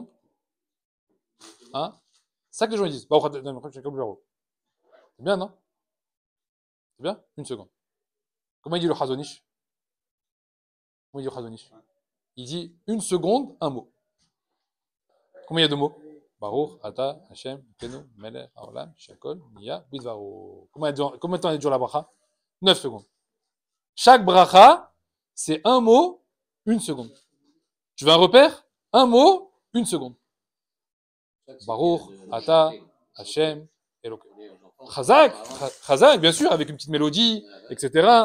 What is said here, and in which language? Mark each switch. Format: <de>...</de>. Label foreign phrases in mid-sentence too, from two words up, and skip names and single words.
<fr>Hein? C'est ça que les gens disent. C'est bien, non? C'est bien? 1 seconde. Comment il dit le Chazonish? Comment il dit le Chazonish? Il dit 1 seconde, un mot. Combien il y a de mots?</fr> <he>ברוך אתה השם קנו מלך העולם שכל ניא בדברו.</he> <fr>Combien de temps dure la bracha? 9 secondes. Chaque bracha, c'est un mot, Une seconde. Tu veux un repère? Un mot, une seconde.</fr> <he>ברוך אתה השם אלוקה. חזק חזק,</he> <fr>bien sûr, avec une petite mélodie, etc.</fr>